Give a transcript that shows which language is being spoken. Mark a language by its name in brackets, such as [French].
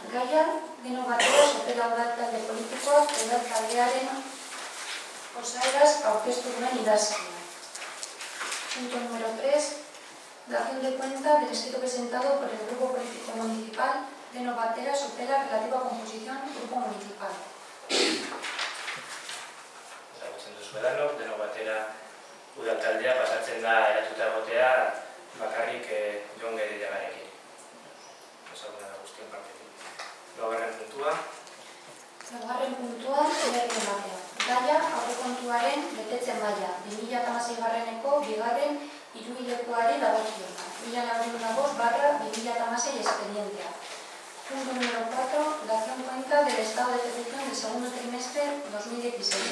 [Basque] Gaia, deno batera sopela udaltalde politikoak udaltaldearen osaeraz aurkeztu duen idazkia. [Spanish] Punto número 3, dación de cuenta del escrito presentado por el Grupo Político Municipal deno batera sopela relativo a composición Grupo Municipal. [Basque] Ezagutzen duzuedanok, deno batera udaltaldea pasatzen da eratuta egotea bakarrik Jon Gerediagarekin. Ezaguna da guztien partetik. Laugarren puntua. Laugarren puntua, berriematea. Gaia, aurrekontuaren betetze maila. 2016-eko bigarren hiruhilekoari dagokiona. 1405/2016 expedientea. [Spanish] Punto número 4, dación cuenta del estado de ejecución del segundo trimestre 2016.